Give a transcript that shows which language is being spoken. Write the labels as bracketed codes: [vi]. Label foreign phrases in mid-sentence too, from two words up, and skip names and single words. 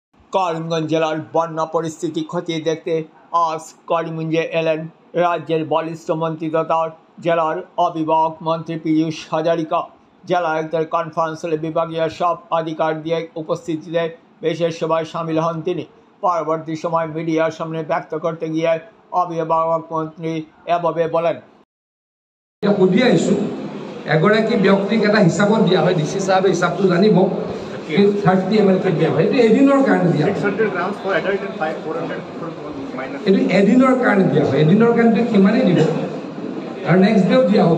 [bn] করিমগঞ্জ জেলার বন্যা পরিস্থিতি খতিয়ে দেখতে আজ করিমগঞ্জে এলেন রাজ্যের বলিষ্ঠ মন্ত্রী তথা জেলার অভিভাবক মন্ত্রী পীযূষ হাজারিকা। জেলা আয়ুক্তের কনফারেন্স হলে বিভাগীয় সব আধিকারিকদের উপস্থিতিতে বিশেষ সভায় সামিল হন তিনি। পরবর্তী সময় মিডিয়ার সামনে ব্যক্ত করতে গিয়ে অভিভাবক মন্ত্রী এভাবে বলেন, [as] এগৰাকী ব্যক্তিক এটা হিচাপত দিয়া হয়, ডিচি সাহেবে হিচাপটো জানিব 30 ml দিয়া হয়। এইটো এদিনৰ কাৰণে দিয়া হয়, এইটো এদিনৰ কাৰণে দিয়া হয়, এদিনৰ কাৰণে কিমানেই দিব আৰু [en] next day [as] দিয়া হ'ব।